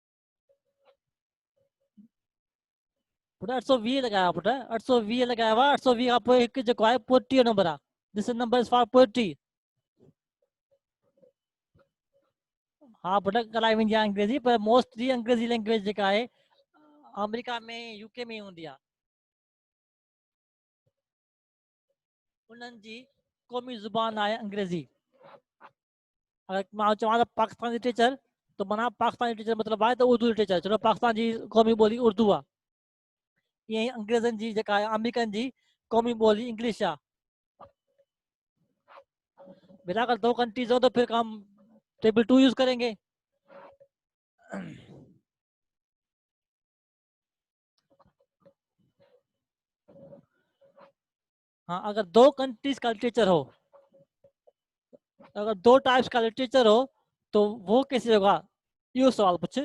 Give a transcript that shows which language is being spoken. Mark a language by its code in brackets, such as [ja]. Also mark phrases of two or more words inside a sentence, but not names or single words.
[ur] پتا 820 لگایا، پتا 820 لگایا ہوا، 820 آپ کو ایک جگہ ہے [en] poetry number [ur] आ, [en] this number is for poetry. [sd] हाँ पुटा कलाई में अंग्रेजी, पर मोस्टली अंग्रेजी लैंग्वेज जेका है अमेरिका में यूके में हूंदी आहे, उन्हनि जी क़ौमी ज़ुबान आहे अंग्रेजी। अगर मां चवां त पाकिस्तानी टीचर, तो माना पाकिस्तानी टीचर मतलब आहे त उर्दू टीचर, चलो पाकिस्तान जी क़ौमी ॿोली उर्दू आहे। ईअं ई अंग्रेज़नि जी जेका आहे अमेरिकन जी क़ौमी ॿोली इंग्लिश आहे। [ur] بیٹا اگر 2 کنٹریز ہو تو پھر ہم ٹیبل 2 یوز کریں گے. ہاں اگر 2 کنٹریز کا لٹریچر ہو، اگر 2 ٹائپس کا لٹریچر ہو تو وہ کیسے ہوگا، یہ سوال پوچھے.